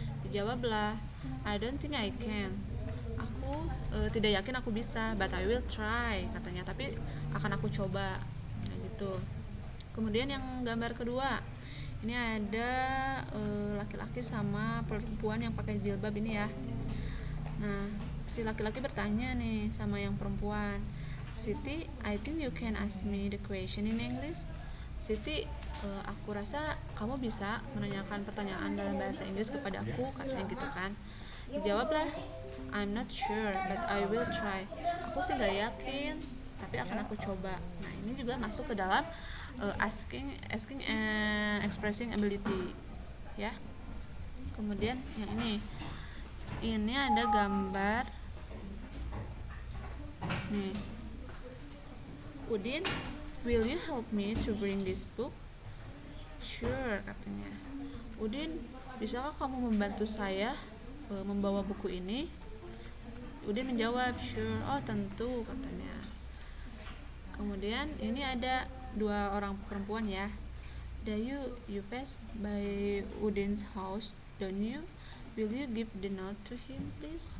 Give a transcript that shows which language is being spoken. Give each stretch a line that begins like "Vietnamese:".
English: Dijawablah, I don't think I can.
Indonesian: Aku tidak yakin aku bisa,
English: but I will try,
Indonesian: katanya. Tapi akan aku coba. Nah, gitu. Kemudian yang gambar kedua, ini ada laki-laki sama perempuan yang pakai jilbab ini ya. Nah, si laki-laki bertanya nih sama yang perempuan,
English: Siti, I think you can ask me the question in English.
Indonesian: Siti, aku rasa kamu bisa menanyakan pertanyaan dalam bahasa Inggris kepada aku, katanya gitu kan.
English: Dijawablah, I'm not sure, but I will try.
Indonesian: Aku sih gak yakin, tapi akan aku coba. Nah, ini juga masuk ke dalam asking expressing ability ya. Kemudian yang ini ada gambar nih,
English: Udin, will you help me to bring this book? Sure, katanya.
Indonesian: Udin, bisakah kamu membantu saya membawa buku ini? Udin menjawab, sure. Oh, tentu, katanya. Kemudian ini ada dua orang perempuan ya.
English: Dayu, you pass by Udin's house, don't you? Will you give the note to him, please?